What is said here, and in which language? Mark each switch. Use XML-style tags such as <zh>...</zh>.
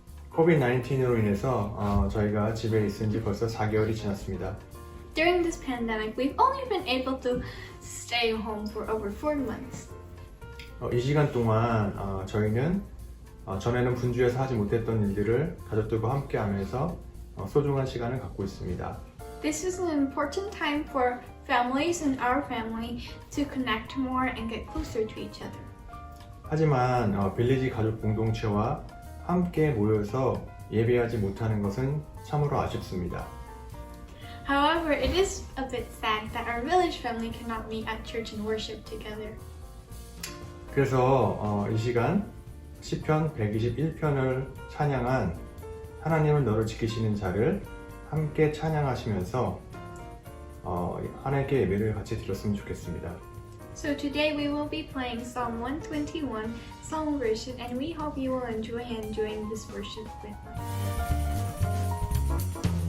<ko>코비드-19으로 인해서 저희가 집에 있은 지 벌써 4개월이 지났습니다.</ko> <en>During this pandemic, we've only been able to stay home for over 4 months.</en> <ko>이 시간 동안 저희는 전에는 분주해서 하지 못했던 일들을 가족들과 함께 하면서 소중한 시간을 갖고 있습니다.</ko> <en>This is an important time for families and our family to connect more and get closer to each other.</en> <ko>하지만 빌리지 가족 공동체와 함께 모여서 예배하지 못하는 것은 참으로 아쉽습니다.</ko> <en>However, it is a bit sad that our village family cannot meet at church and worship together.</en> <ko>그래서 이 시간 시편 121편을 찬양한 하나님은 너를 지키시는 자를 함께 찬양하시면서 하나님께 예배를 같이 드렸으면 좋겠습니다.</ko> <en>So today we will be playing Psalm 121, Psalm worship, and we hope you will enjoy this worship with us.</en>